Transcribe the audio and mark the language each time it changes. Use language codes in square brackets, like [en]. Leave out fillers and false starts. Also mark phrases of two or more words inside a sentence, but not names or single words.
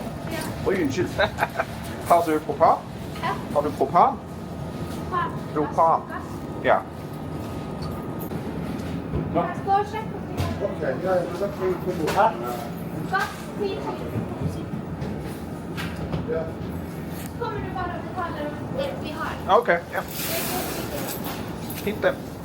[no] Oi, unnskyld. Har du propan? Ja. Har du propan? Propan. Ja. [sv] Jag ska checka. Okej, jag är på här. [no] Gass, 10 000. Ja. [sv] Kommer du bara betala det vi har? Okej, ja. Inte.